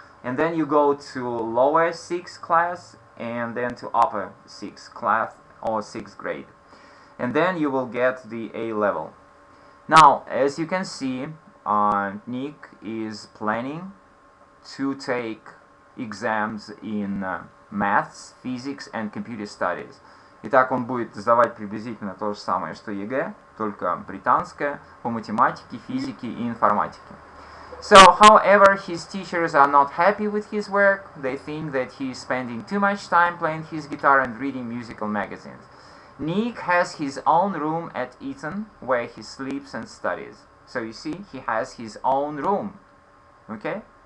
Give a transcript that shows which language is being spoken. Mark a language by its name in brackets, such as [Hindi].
[English] And then you go to lower 6th class and then to upper 6th class or 6th grade. And then you will get the A level. Now, as you can see, Nick is planning to take exams in maths, physics and computer studies. [Russian] Итак, он будет сдавать приблизительно то же самое, что ЕГЭ, только британское, по математике, физике и информатике. [English] So, however, his teachers are not happy with his work. They think that he is spending too much time playing his guitar and reading musical magazines. Nick has his own room at Eton where he sleeps and studies. So you see, he has his own room. Okay?